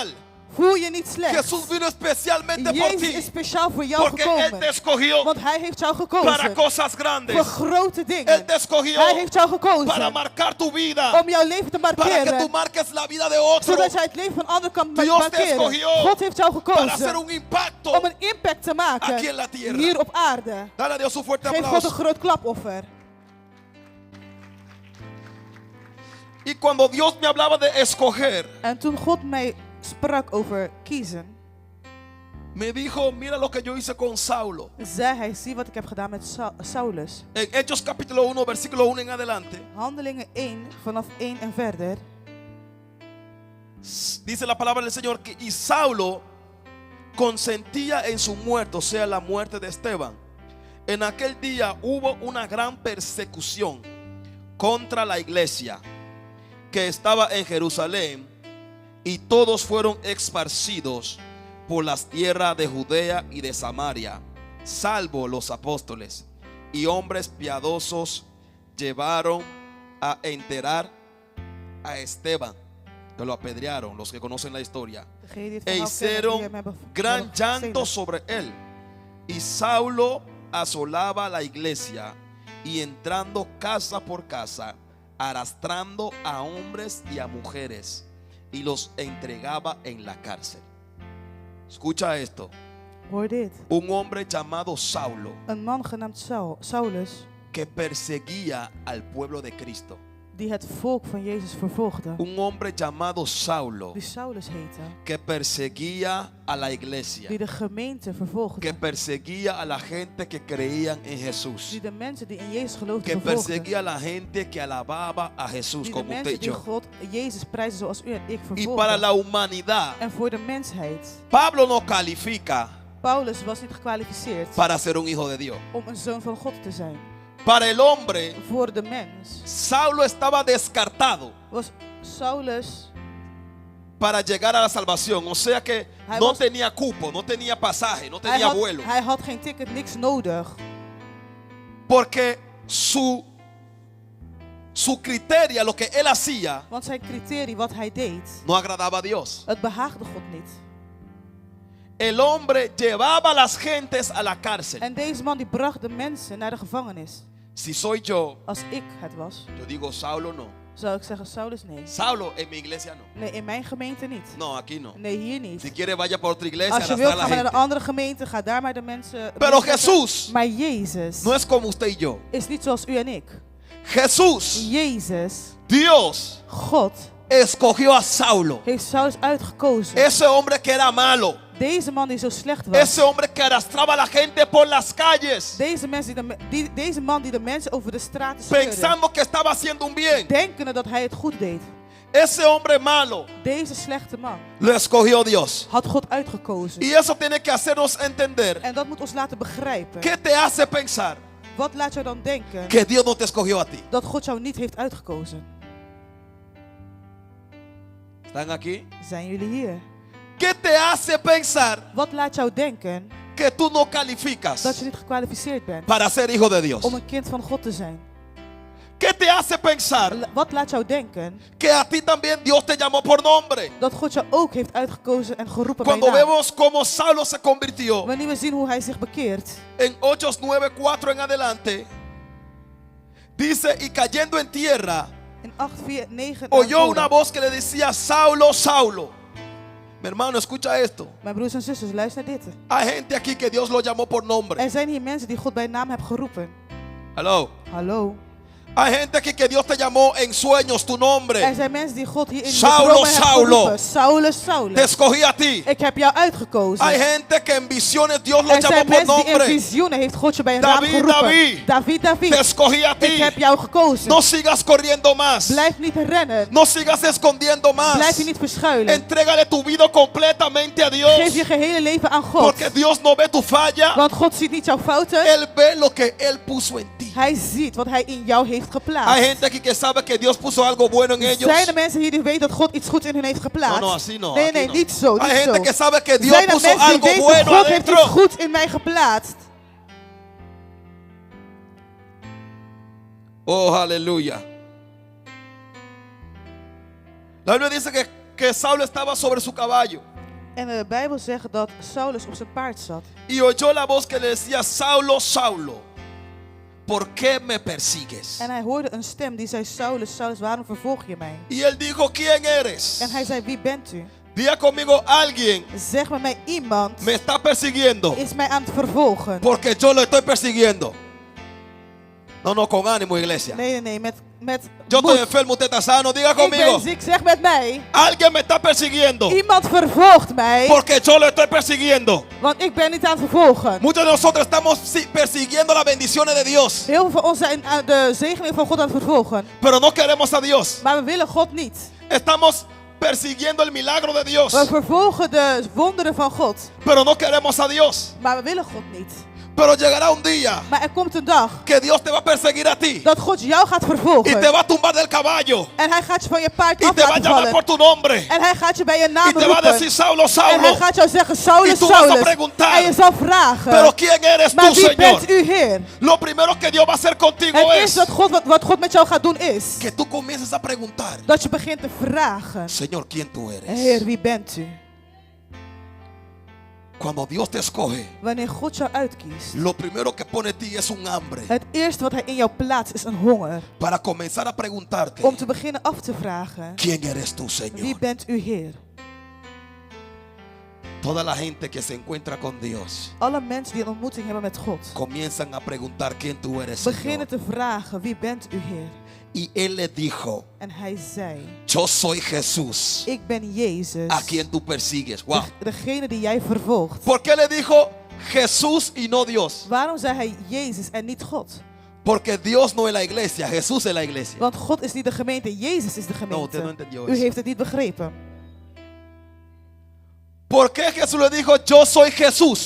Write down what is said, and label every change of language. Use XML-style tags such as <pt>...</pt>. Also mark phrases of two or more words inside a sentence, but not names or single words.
<nl>Voel je niet slecht.</nl> <es>Jesús vino especialmente por</es> <nl>Jezus is</nl> <es>ti,</es> <nl>speciaal voor jou</nl> <es>porque Él te</es> <nl>gekomen.</nl> <es>escogió</es> <nl>Want Hij heeft jou</nl> <es>para</es> <nl>gekozen</nl> <es>cosas</es> <nl>voor</nl> <es>grandes.</es> <nl>grote</nl> <es>Él</es> <nl>dingen.</nl> <es>te escogió</es> <nl>Hij heeft jou</nl> <es>para</es> <nl>gekozen</nl> <es>marcar tu vida,</es> <nl>om jouw leven te</nl> <es>para que tú</es> <nl>markeren.</nl> <es>marques la vida de otro,</es> <nl>Zodat jij het leven van anderen kan</nl> <es>Dios te</es> <nl>markeren.</nl> <es>escogió</es> <nl>God heeft jou</nl> <es>para hacer</es> <nl>gekozen</nl> <es>un impacto</es> <nl>om een impact te maken</nl> <es>aquí en la tierra.</es> <nl>hier op aarde.</nl> <es>Dale a Dios un fuerte</es> <nl>Geef God een</nl> <es>aplauso.</es> <nl>groot klapoffer.</nl> <es>Y cuando Dios me hablaba de escoger,</es> <nl>En toen God mij sprak over kiezen,</nl> <es>me dijo, mira lo que yo hice con Saulo.</es> <nl>zei hij, zie wat ik heb gedaan met Saulus.</nl> <es>En Hechos capítulo 1, versículo 1 en adelante,</es> <nl>Handelingen 1, vanaf 1 en verder.</nl> <es>dice la palabra del Señor que y Saulo consentía en su muerte, o sea, la muerte de Esteban. En aquel día hubo una gran persecución contra la iglesia que estaba en Jerusalén, y todos fueron esparcidos por las tierras de Judea y de Samaria, salvo los apóstoles y hombres piadosos llevaron a enterar a Esteban, que lo apedrearon, los que conocen la historia,</es> <nl>Degene die het e verhaal kennen, die</nl> <es>hicieron</es> <nl>hem hebben</nl> <es>gran llanto</es> <nl>gesteld.</nl> <es>sobre él. Y Saulo asolaba la iglesia y entrando casa por casa, arrastrando a hombres y a mujeres, y los entregaba en la cárcel. Escucha esto.</es> <nl>Hoor dit.</nl> <es>Un hombre llamado Saulo,</es> <nl>Een man genaamd Saulus,</nl> <es>que perseguía al pueblo de Cristo.</es> <nl>die het volk van Jezus vervolgde.</nl> <es>Un hombre llamado Saulo,</es> <nl>Die Saulus heette.</nl> <es>que perseguía a la iglesia,</es> <nl>Die de gemeente vervolgde.</nl> <es>que perseguía a la gente que creían en Jesús,</es> <nl>Die de mensen die in Jezus geloofden</nl> <es>que</es> <nl>vervolgde.</nl> <es>perseguía a la gente que alababa a Jesús,</es> <nl>Die de</nl> <es>como usted y</es> <nl>mensen die</nl> <es>yo.</es> <nl>God, Jezus prijzen zoals u en ik</nl> <es>Y para</es> <nl>vervolgden.</nl> <es>la humanidad,</es> <nl>En voor de mensheid.</nl> <es>Pablo no califica</es> <nl>Paulus was niet gekwalificeerd</nl> <es>para ser un hijo de Dios.</es> <nl>om een zoon van God te zijn.</nl> <es>Para el hombre,</es> <nl>Voor de mens</nl> <es>Saulo estaba descartado</es> <nl>was Saulus,</nl> <es>para llegar a la salvación. O sea que</es> <nl>Hij</nl> <es>no</es> <nl>was-</nl> <es>tenía cupo, no tenía pasaje, no</es> <nl>hij</nl> <es>tenía</es> <nl>had,</nl> <es>vuelo.</es> <nl>hij had geen ticket, niks nodig.</nl> <es>Porque su criterio, lo que él hacía,</es> <nl>Want zijn criterie, wat hij deed,</nl> <es>no agradaba a Dios.</es> <nl>het behaagde God niet.</nl> <es>El hombre llevaba a las gentes a la cárcel.</es> <nl>En deze man die bracht de mensen naar de gevangenis.</nl> <es>Si soy yo,</es> <nl>Als ik het was,</nl> <es>yo digo Saulo no.</es> <nl>zou ik zeggen, Saulus nee.</nl> <es>Saulo en mi iglesia no.</es> <nl>Nee, in mijn gemeente niet.</nl> <es>No, aquí no.</es> <nl>Nee, hier niet.</nl> <es>Si quiere vaya por otra iglesia,</es> <nl>Als je</nl> <es>arrastrar</es> <nl>wilt,</nl> <es>a</es> <nl>ga</nl> <es>la</es> <nl>maar naar</nl> <es>gente.</es> <nl>een andere gemeente, ga daar maar de mensen.</nl> <es>Pero</es> <nl>mensen-</nl> <es>Jesús</es> <nl>Maar Jezus</nl> <es>no es como usted y yo.</es> <nl>is niet zoals u en ik.</nl> <es>Jesús,</es> <nl>Jezus,</nl> <es>Dios,</es> <nl>God,</nl> <es>escogió a Saulo.</es> <nl>heeft Saulus uitgekozen.</nl> <es>Ese hombre que era malo.</es> <nl>Deze man die zo slecht was.</nl> <es>Ese hombre que arrastraba a la gente por las calles.</es> <nl>Deze man die de mensen over de straten scheurde.</nl> <es>Pensando que estaba haciendo un bien.</es> <nl>Denkende dat hij het goed deed.</nl> <es>Ese hombre malo</es> <nl>Deze slechte man</nl> <es>lo escogió Dios.</es> <nl>had God uitgekozen.</nl> <es>Y eso tiene que hacernos entender.</es> <nl>En dat moet ons laten begrijpen.</nl> <es>¿Qué te hace pensar</es> <nl>Wat laat jou dan denken</nl> <es>que Dios no te escogió a ti?</es> <nl>dat God jou niet heeft uitgekozen?</nl> <es>¿Están aquí?</es> <nl>Zijn jullie hier?</nl> <es>¿Qué te hace pensar</es> <nl>Wat laat jou denken</nl> <es>que tú no calificas</es> <nl>dat je niet gekwalificeerd bent</nl> <es>para ser hijo de Dios?</es> <nl>om een kind van God te zijn.</nl> <es>¿Qué te hace pensar</es> <nl>Wat laat jou denken</nl> <es>que a ti también Dios te llamó por nombre?</es> <nl>dat God jou ook heeft uitgekozen en geroepen bij</nl> <es>Cuando</es> <nl>naam?</nl> <es>vemos cómo Saulo se convirtió</es> <nl>Wanneer we zien hoe hij zich bekeert.</nl> <es>en Hechos 9:4 en adelante, dice, y cayendo en tierra,</es> <nl>In 8:4-9</nl> <es>oyó una voz que le decía, Saulo, Saulo. Mi hermano, escucha esto.</es> <nl>Mijn broers en zusters, luister naar dit.</nl> <es>Hay gente aquí que Dios lo llamó por nombre.</es> <nl>Er zijn hier mensen die God bij naam hebben geroepen.</nl> <en>Hello.</en> <nl>Hallo.</nl> <es>Hay gente aquí que Dios te llamó en sueños tu</es> <nl>Er</nl> <es>nombre.</es> <nl>zijn mensen die God hier in de</nl> <es>Saulo,</es> <nl>dromen hebben</nl> <es>Saulo.</es> <nl>geroepen. Saulus,</nl> <es>Te</es> <nl>Saulus.</nl> <es>escogí a ti.</es> <nl>Ik heb jou uitgekozen.</nl> <es>Hay gente que en visiones Dios lo</es> <nl>Er</nl> <es>llamó</es> <nl>zijn</nl> <es>por</es> <nl>mensen die in</nl> <es>nombre.</es> <nl>visioenen heeft God je bij een naam</nl> <es>David,</es> <nl>geroepen.</nl> <es>David. David, David. Te escogí a</es> <nl>Ik</nl> <es>ti.</es> <nl>heb jou gekozen.</nl> <es>No sigas corriendo más.</es> <nl>Blijf niet rennen.</nl> <es>No sigas escondiendo más.</es> <nl>Blijf je niet verschuilen.</nl> <es>Entrégale tu vida completamente a Dios.</es> <nl>Geef je gehele leven aan God.</nl> <es>Porque Dios no ve tu falla.</es> <nl>Want God ziet niet jouw fouten.</nl> <es>Él ve lo que Él puso en ti.</es> <nl>Hij ziet wat hij in jou heeft</nl> <es>Hay</es> <nl>geplaatst.</nl> <es>gente aquí que sabe que Dios puso algo bueno en ellos.</es> <nl>Zijn er mensen hier die weten dat God iets goeds in hun heeft geplaatst?</nl> <es>No, así no.</es> <nl>Nee,</nl> <es>aquí</es> <nl>nee,</nl> <es>no.</es> <nl>niet zo.</nl> <es>Hay</es> <nl>Niet</nl> <es>gente</es> <nl>zo.</nl> <es>que sabe que Dios</es> <nl>Zijn er</nl> <es>puso</es> <nl>mensen die</nl> <es>algo</es> <nl>weten</nl> <es>bueno</es> <nl>God heeft iets</nl> <es>adentro.</es> <nl>goeds in mij geplaatst?</nl> <es>Oh, aleluya. La Biblia dice que Saulo estaba sobre su caballo</es> <nl>En de Bijbel zegt dat Saulus op zijn paard zat.</nl> <es>y oyó la voz que le decía, Saulo, Saulo, ¿por qué me persigues?</es> <nl>En hij hoorde een stem die zei, Saulus, Saulus, waarom vervolg je mij?</nl> <es>Y él dijo, ¿quién eres?</es> <nl>En hij zei, wie bent u?</nl> <es>Diga conmigo, alguien</es> <nl>Zeg met mij, iemand</nl> <es>me está persiguiendo</es> <nl>is mij aan het vervolgen.</nl> <es>porque yo lo estoy persiguiendo. No, con ánimo, iglesia.</es> <nl>Nee, nee, nee, met</nl> <es>Yo</es> <nl>moed.</nl> <es>estoy enfermo, usted está sano. Diga</es> <nl>Ik ben</nl> <es>conmigo,</es> <nl>ziek, zeg met mij.</nl> <es>alguien me está persiguiendo</es> <nl>Iemand vervolgt mij,</nl> <es>porque yo lo estoy persiguiendo.</es> <nl>want ik ben niet aan het vervolgen.</nl> <es>Muchos de nosotros estamos persiguiendo las bendiciones de Dios,</es> <nl>Heel veel van ons zijn aan de zegening van God aan het vervolgen.</nl> <es>pero no queremos a Dios.</es> <nl>Maar we willen God niet.</nl> <es>Estamos persiguiendo el milagro de Dios,</es> <nl>We vervolgen de wonderen van God.</nl> <es>pero no queremos a Dios.</es> <nl>Maar we willen God niet.</nl> <es>Pero llegará un día</es> <nl>Maar er komt een dag</nl> <es>que Dios te va a perseguir a ti</es> <nl>dat God jou gaat</nl> <es>y</es> <nl>vervolgen.</nl> <es>te va a tumbar del caballo</es> <nl>En hij gaat je van je paard</nl> <es>y</es> <nl>af</nl> <es>te va a</es> <nl>laten</nl> <es>llamar</es> <nl>vallen.</nl> <es>por tu nombre</es> <nl>En hij gaat je bij je</nl> <es>y</es> <nl>naam</nl> <es>te va a decir,</es> <nl>roepen.</nl> <es>Saulo,</es> <nl>En</nl> <es>Saulo,</es> <nl>hij gaat jou zeggen, Saulus,</nl> <es>Y tú vas a</es> <nl>Saulus.</nl> <es>preguntar,</es> <nl>En je zal vragen,</nl> <es>pero ¿quién eres</es> <nl>maar</nl> <es>tú,</es> <nl>wie</nl> <es>Señor?</es> <nl>bent u, Heer?</nl> <es>Lo primero que Dios va a hacer contigo</es> <nl>Het</nl> <es>es</es> <nl>eerste wat God met jou gaat doen is</nl> <es>que tú comiences a preguntar,</es> <nl>dat je begint te vragen,</nl> <es>Señor, ¿quién tú eres?</es> <nl>Heer, wie bent u?</nl> <es>Cuando Dios te escoge,</es> <nl>Wanneer God jou uitkiest,</nl> <es>lo primero que pone en ti es un hambre</es> <nl>het eerste wat hij in jou plaatst is een honger.</nl> <es>para comenzar a preguntarte,</es> <nl>Om te beginnen af te vragen,</nl> <es>¿quién eres tú,</es> <nl>wie</nl> <es>Señor?</es> <nl>bent u, Heer?</nl> <es>Toda la gente que se encuentra con Dios</es> <nl>Alle mensen die een ontmoeting hebben met God,</nl> <es>comienzan a preguntar quién tú eres,</es> <nl>beginnen</nl> <es>Señor.</es> <nl>te vragen, wie bent u, Heer?</nl> <es>Y él le dijo,</es> <nl>En hij zei,</nl> <es>yo soy Jesús,</es> <nl>ik ben Jezus,</nl> <es>a quien tú persigues. Wow.</es> <nl>degene die jij vervolgt.</nl> <es>¿Por qué le dijo Jesús y no Dios?</es> <nl>Waarom zei hij Jezus en niet God?</nl> <es>Porque Dios no es la iglesia, Jesús es la iglesia.</es> <nl>Want God is niet de gemeente, Jezus is de</nl> <es>No, usted no</es> <nl>gemeente.</nl> <es>entendió</es> <nl>U</nl> <es>eso.</es> <nl>heeft het niet begrepen.</nl> <es>¿Por qué Jesús le dijo, yo soy Jesús?</es>